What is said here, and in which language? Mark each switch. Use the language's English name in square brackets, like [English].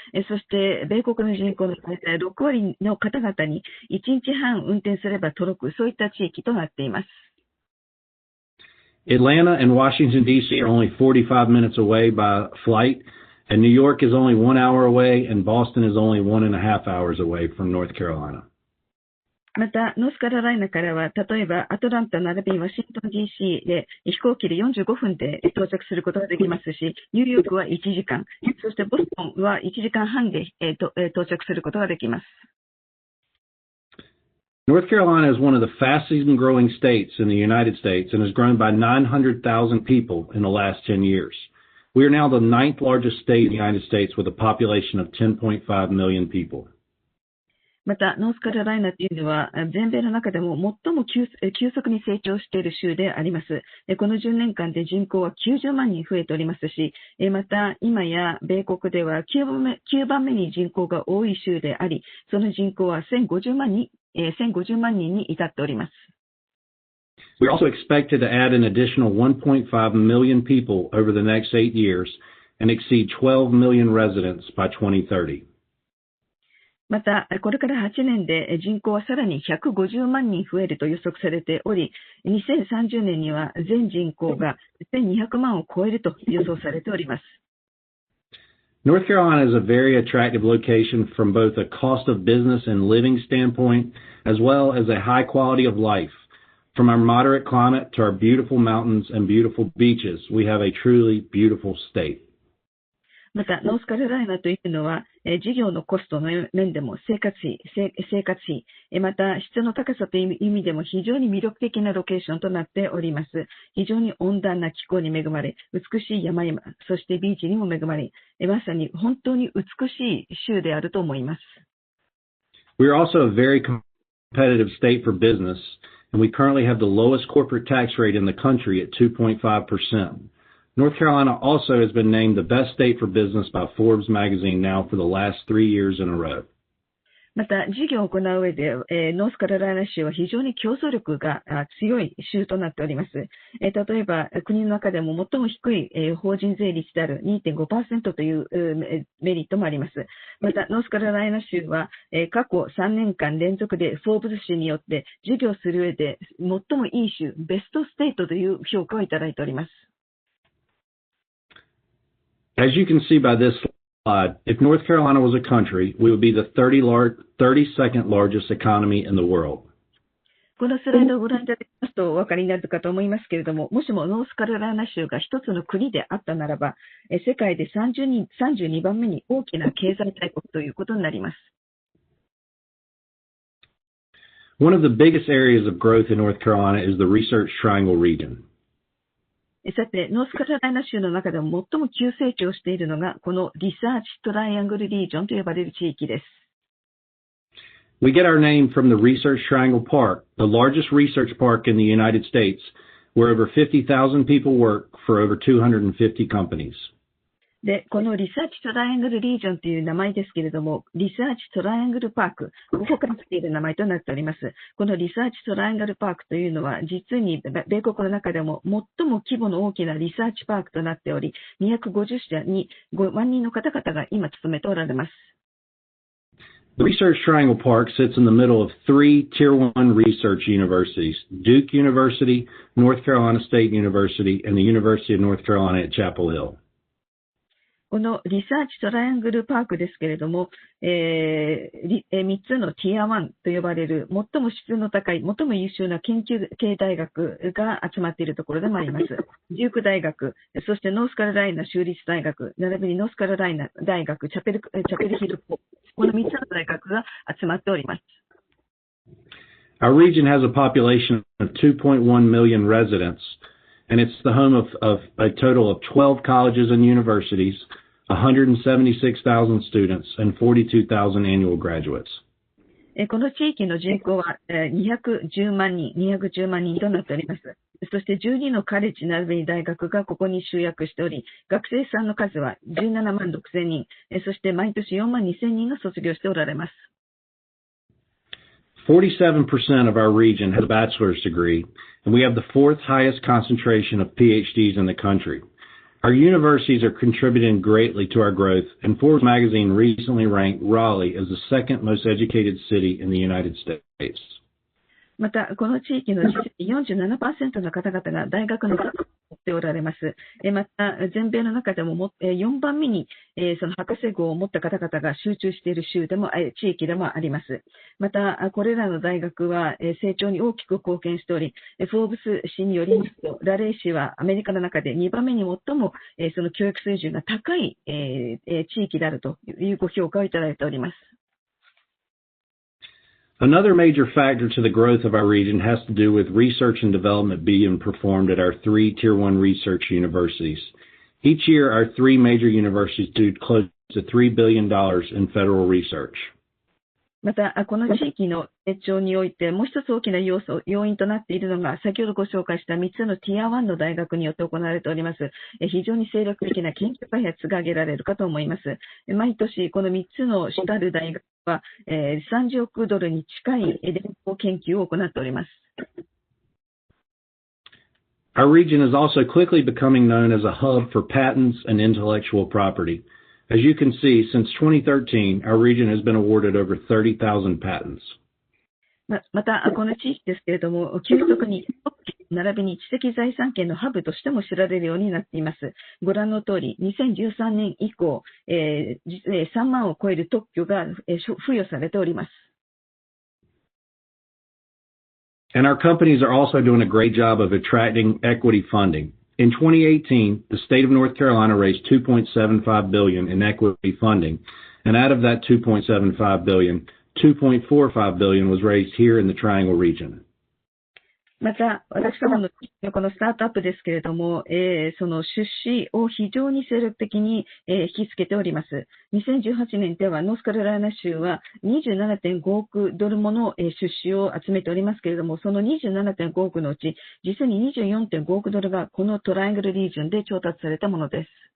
[Japanese] そして、米国の人口の大体6割の方々に1日半運転すれば届く、そういった地域となっています。 [English] Atlanta and Washington, D.C. are only 45 minutes away by flight, and New York is only 1 hour away, and Boston is only 1.5 hours away from North Carolina. [Japanese] また、ノースカロライナからは、例えばアトランタ並びにワシントン DC で飛行機で45分で到着することができますし、ニューヨークは1時間、そしてボストンは1時間半で到着することができます。 [English] North Carolina is one of the fastest growing states in the United States and has grown by 900,000 people in the last 10 years. We are now the 9th largest state in the United States with a population of 10.5 million people. [Japanese] また、ノースカロライナというのは、全米の中でも最も急速に成長している州であります。この10年間で人口は90万人増えておりますし、また、今や米国では9番目に人口が多い州であり、その人口は1050万人に至っております。 [English] We're also expected to add an additional 1.5 million people over the next 8 years and exceed 12 million residents by 2030. [Japanese] また、これから8年で人口はさらに150万人増えると予測されており、2030年には全人口が1200万を超えると予想されております。 [English] North Carolina is a very attractive location from both a cost of business and living standpoint, as well as a high quality of life. From our moderate climate to our beautiful mountains and beautiful beaches, we have a truly beautiful state. [Japanese] また、ノースカロライナというのは、事業のコストの面でも生活費、また質の高さという意味でも非常に魅力的なロケーションとなっております。非常に温暖な気候に恵まれ、美しい山々、そしてビーチにも恵まれ、まさに本当に美しい州であると思います。 [English] We are also a very competitive state for business, and we currently have the lowest corporate tax rate in the country at 2.5%.North Carolina also has been named the best state for business by Forbes magazine now for the last 3 years in a row. [Japanese] また、事業を行う上で、ノースカロライナ州は非常に競争力が強い州となっております。例えば、国の中でも最も低い、法人税率である 2.5% という、メリットもあります。また、ノースカロライナ州は、過去3年間連続でフォーブズ誌によって事業する上で最もいい州、ベストステートという評価をいただいております。 [English] As you can see by this slide, if North Carolina was a country, we would be the 32nd largest economy in the world. [Japanese] このスライドをご覧いただきますとお分かりになるかと思いますけれども、もしもノースカロライナ州が一つの国であったならば、世界で32番目に大きな経済大国ということになります。 [English] One of the biggest areas of growth in North Carolina is the Research Triangle region. [Japanese] さて、ノースカロライナ州の中でも最も急成長しているのが、このリサーチトライアングルリージョンと呼ばれる地域です。 [English] We get our name from the Research Triangle Park, the largest research park in the United States, where over 50,000 people work for over 250 companies. [Japanese] で、このリサーチトライアングルリージョンという名前ですけれども、リサーチトライアングルパーク、ここから来ている名前となっております。このリサーチトライアングルパークというのは、実に米国の中でも最も規模の大きなリサーチパークとなっており、250社に5万人の方々が今勤めておられます。 [English] The Research Triangle Park sits in the middle of three Tier 1 research universities, Duke University, North Carolina State University, and the University of North Carolina at Chapel Hill. [Japanese] このリサーチトライアングルパークですけれども、3つのティア1と呼ばれる最も質の高い、最も優秀な研究系大学が集まっているところでもあります。デューク大学、そしてノースカロライナ州立大学、並びにノースカロライナ大学、チャペルヒル校、この3つの大学が集まっております。 [English] Our region has a population of 2.1 million residents, and it's the home of a total of 12 colleges and universities, 176,000 students, and 42,000 annual graduates. [Japanese] この地域の人口は210万人となっております。そして12のカレッジ並びに大学がここに集約しており、学生さんの数は17万6千人、そして毎年4万2千人が卒業しておられます。 [English] 47% of our region has a bachelor's degree, and we have the fourth highest concentration of PhDs in the country. Our universities are contributing greatly to our growth, and Forbes magazine recently ranked Raleigh as the second most educated city in the United States. [Japanese] また、この地域の実に 47% の方々が大学の学位を持っておられます。また、全米の中でも4番目にその博士号を持った方々が集中している地域でもあります。また、これらの大学は成長に大きく貢献しており、フォーブス誌によりますと、ラレー市はアメリカの中で2番目に最もその教育水準が高い地域であるというご評価をいただいております。 [English] Another major factor to the growth of our region has to do with research and development being performed at our three Tier 1 research universities. Each year, our three major universities do close to $3 billion in federal research. [Japanese] また、この地域の成長において、もう一つ大きな要因となっているのが、先ほどご紹介した3つのティア1の大学によって行われております。非常に精力的な研究開発が挙げられるかと思います。毎年、この3つの主たる大学は、30億ドルに近い連邦研究を行っております。 [English] Our region is also quickly becoming known as a hub for patents and intellectual property. As you can see, since 2013, our region has been awarded over 30,000 patents. [Japanese] また、この地域ですけれども、急速に並びに知的財産権のハブとしても知られるようになっています。ご覧の通り、2013年以降、3万を超える特許が付与されております。 [English] And our companies are also doing a great job of attracting equity funding. In 2018, the state of North Carolina raised $2.75 billion in equity funding, and out of that $2.75 billion, $2.45 billion was raised here in the Triangle region. [Japanese] また、私どものこのスタートアップですけれども、その出資を非常に精力的に、引きつけております。 2018年ではノースカロライナ州は 27.5 億ドルもの出資を集めておりますけれども、その 27.5 億のうち、実に 24.5 億ドルがこのトライアングルリージョンで調達されたものです。